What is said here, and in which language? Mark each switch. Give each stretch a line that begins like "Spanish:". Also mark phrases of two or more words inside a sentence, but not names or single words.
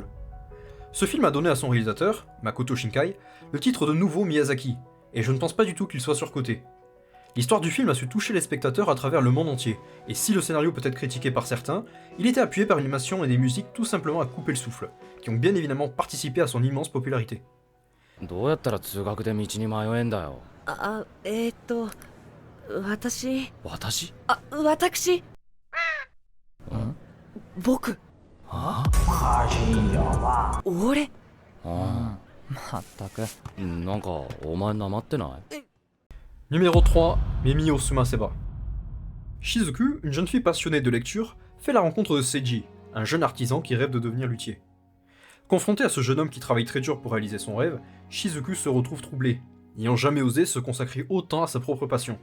French: Ce film a donné à son réalisateur, Makoto Shinkai, le titre de nouveau Miyazaki, et je ne pense pas du tout qu'il soit surcoté. L'histoire du film a su toucher les spectateurs à travers le monde entier, et si le scénario peut être critiqué par certains, il était appuyé par une animation et des musiques tout simplement à couper le souffle, qui ont bien évidemment participé à son immense popularité.
Japanese: どうやったら通学で道に迷えんだよ。私僕俺まったくなんかお前なまってない？
French: Numéro 3, Mimio Sumaseba. Shizuku, une jeune fille passionnée de lecture, fait la rencontre de Seiji, un jeune artisan qui rêve de devenir luthier. Confronté à ce jeune homme qui travaille très dur pour réaliser son rêve, Shizuku se retrouve troublé, n'ayant jamais osé se consacrer autant à sa propre passion.